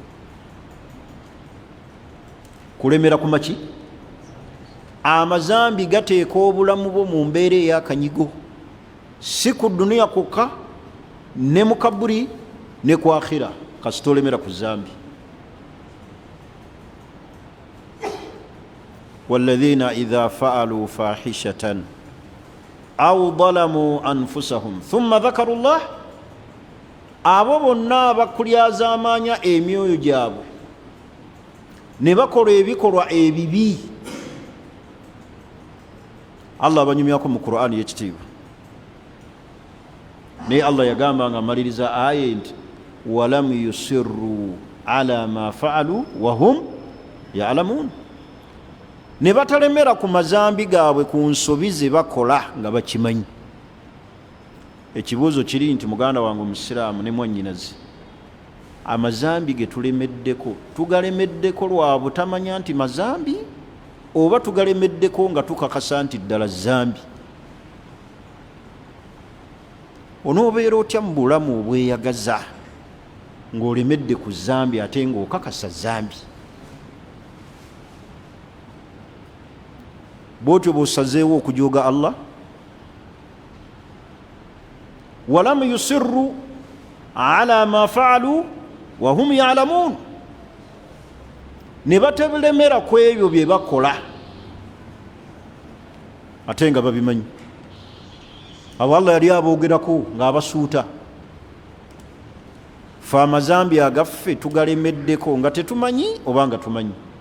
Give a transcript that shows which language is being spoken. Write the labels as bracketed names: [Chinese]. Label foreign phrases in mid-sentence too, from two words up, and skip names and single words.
[Ganda] Kulemera ku maki? Amazambi gateeka obulamu bwo mu mbeera ey'akanyigo, si ku duniya kokka, ne mu kaburi ne ku akhira, kasita olemera ku zambi. [Arabic] والذين إذا فعلوا فاحشة أو ظلموا أنفسهم ثم ذكروا الله، [Ganda] abo bonna abakulyazaamaanya emyoyo gyabwe ne bakola ebikolwa ebibi, Allah abanyumyako mu Qur'ani y'ekitiibwa. Naye Allah yagamba nga amaliriza aya nti [Arabic] ولم يصروا على ما فعلوا وهم يعلمون, [Ganda] ne batalemera ku mazambi gaabwe ku nsobi ze bakola nga bakimanyi. Ekibuuzo kiri nti muganda wange omusiraamu ne mwannyinaze, amazambi ge tulemeddeko, tugalemeddeko lwa butamanya nti mazambi, oba tugalemeddeko nga tukakasa nti ddala zambi? Onoobeera otya mu bulamu obweyagaza ng'olemedde ku zambi ate ng'okakasa zambi? Bwotyo bw'osazeewo okujooga Allah. [Arabic] ولم يصروا على ما فعلوا وهم يعلمون, [Ganda] ne batebelemera ku ebyo bye bakola ate nga babimanyi. Abo Allah yali aboogerako ng'abasuuta, fe amazambi agaffe tugalemeddeko nga tetumanyi oba nga tumanyi.